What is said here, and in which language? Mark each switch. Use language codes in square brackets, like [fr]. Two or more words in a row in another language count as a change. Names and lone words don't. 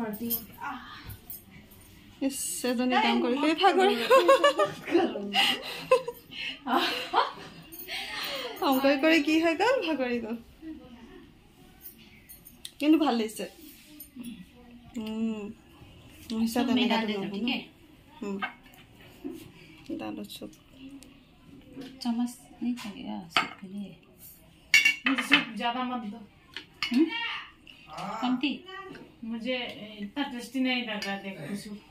[as] এজনী কাম কৰি কৰি ভাগৰি কাম কৰি কৰি কি হৈ গ'ল, ভাগৰি গ'ল। কিন্তু ভাল লাগিছে। [hi] दाल सूप चम्मच नहीं लगेगा सूप के लिए, सूप ज़्यादा मत दो, कमती। मुझे इतना टेस्टी नहीं लग रहा देखो सूप को।